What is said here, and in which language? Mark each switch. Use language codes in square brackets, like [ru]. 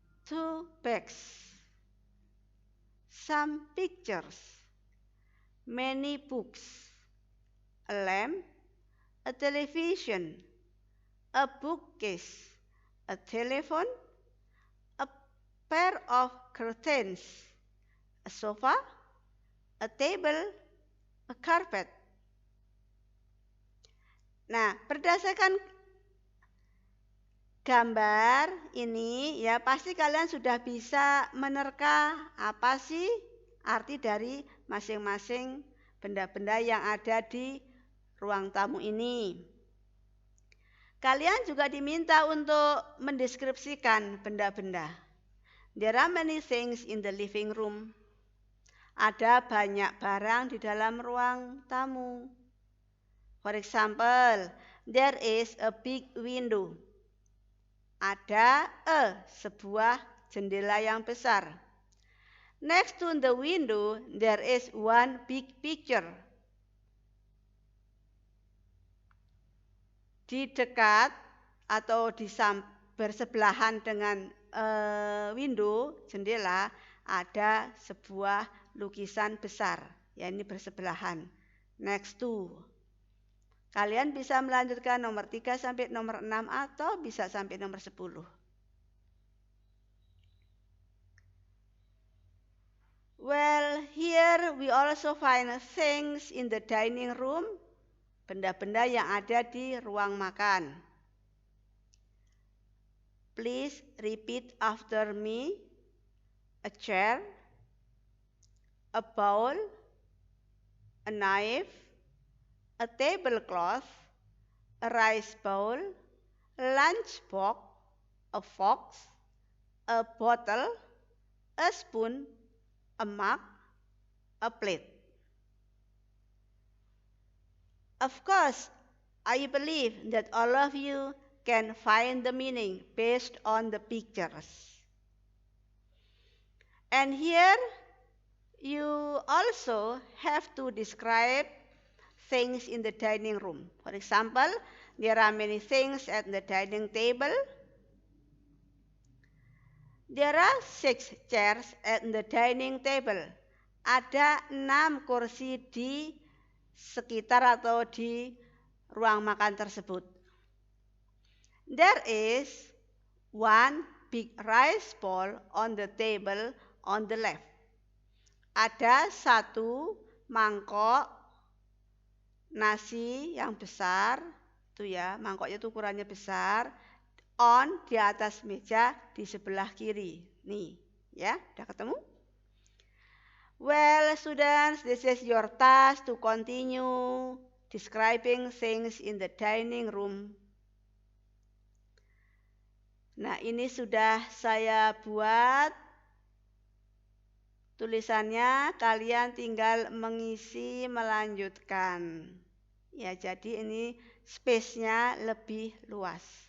[en] 2 bags, some pictures, many books, a lamp, a television, a bookcase, a telephone, a pair of curtains, a sofa, a table, a carpet. [id] Nah, berdasarkan gambar ini ya pasti kalian sudah bisa menerka apa sih arti dari masing-masing benda-benda yang ada di ruang tamu ini. Kalian juga diminta untuk mendeskripsikan benda-benda. [en] There are many things in the living room. [id] Ada banyak barang di dalam ruang tamu. [en] For example, there is a big window. [id] Ada sebuah jendela yang besar. [en] Next to the window, there is one big picture. [id] Di dekat atau bersebelahan dengan window, jendela, ada sebuah lukisan besar. Ya, ini bersebelahan. Next to. Kalian bisa melanjutkan nomor 3 sampai nomor 6 atau bisa sampai nomor 10. [en] Well, here we also find things in the dining room. [id] Benda-benda yang ada di ruang makan. [en] Please repeat after me. A chair, a bowl, a knife, a tablecloth, a rice bowl, a lunch box, a fork, a bottle, a spoon, a mug, a plate. Of course, I believe that all of you can find the meaning based on the pictures. And here you also have to describe things in the dining room. For example, there are many things at the dining table. There are 6 chairs at the dining table. [id] Ada 6 kursi di sekitar atau di ruang makan tersebut. [en] There is one big rice bowl on the table on the left. [id] Ada satu mangkok nasi yang besar, tuh ya, mangkoknya tuh ukurannya besar, di atas meja di sebelah kiri. Nih, ya, udah ketemu? [en] Well, students, this is your task to continue describing things in the dining room. [id] Nah, ini sudah saya buat tulisannya, kalian tinggal mengisi melanjutkan. Ya, jadi ini space-nya lebih luas.